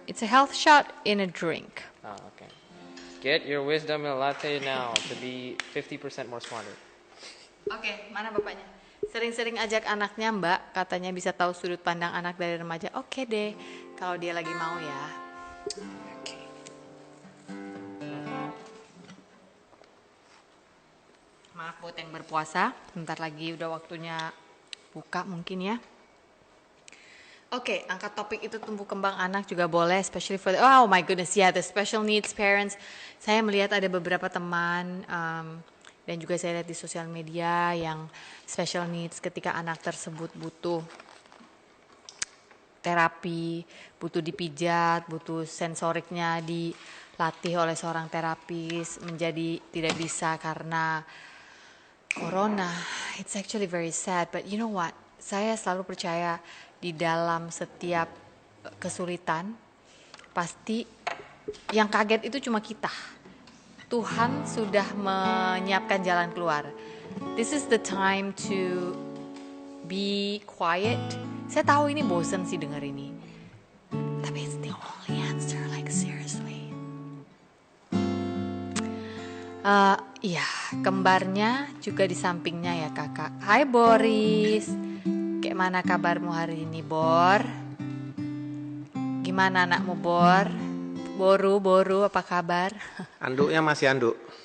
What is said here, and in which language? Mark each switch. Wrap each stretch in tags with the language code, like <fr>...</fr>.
<en>It's a health shot in a drink. Oh, okay. Get your wisdom in a latte now to be 50% more smarter.</en> <id>Oke, mana bapaknya? Sering-sering ajak anaknya, Mbak, katanya bisa tahu sudut pandang anak dari remaja. Oke deh, kalau dia lagi mau ya. Oke. Maaf buat yang berpuasa, bentar lagi udah waktunya buka mungkin ya. Oke, angkat topik itu tumbuh kembang anak juga boleh,</id> <en>especially for oh my goodness, yeah, the special needs parents.</en> <id>Saya melihat ada beberapa teman dan juga saya lihat di sosial media yang special needs ketika anak tersebut butuh terapi, butuh dipijat, butuh sensoriknya dilatih oleh seorang terapis, menjadi tidak bisa karena corona.</id> <en>It's actually very sad, but you know what?</en> <id>Saya selalu percaya di dalam setiap kesulitan, pasti yang kaget itu cuma kita. Tuhan sudah menyiapkan jalan keluar.</id> <en>This is the time to be quiet.</en> <id>Saya tahu ini bosen sih denger ini. Tapi</id> <en>it's the only answer, like seriously.</en> <id>Iya, kembarnya juga di sampingnya ya kakak. Hai Boris, kayak mana kabarmu hari ini Bor? Gimana anakmu Bor? Boru, apa kabar? Anduknya masih anduk.</id>